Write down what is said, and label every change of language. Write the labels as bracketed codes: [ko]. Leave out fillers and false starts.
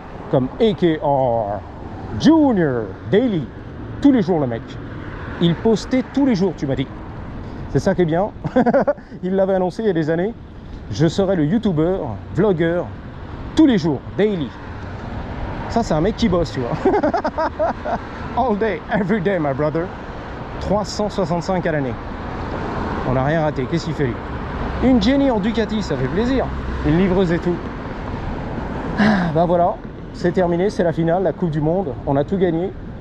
[fr] Comme AKR. Junior, daily, tous les jours le mec. Il postait tous les jours, tu m'as dit. C'est ça qui est bien. Il l'avait annoncé il y a des années. Je serai le youtubeur, vlogueur, tous les jours, daily. Ça, c'est un mec qui bosse, tu vois. [en] All day, every day, my brother. [fr] 365 à l'année. On n'a rien raté. Qu'est-ce qu'il fait lui? Une Jenny en Ducati, ça fait plaisir. Une livreuse et tout. Bah voilà. C'est terminé, c'est la finale, la Coupe du Monde. On a tout gagné.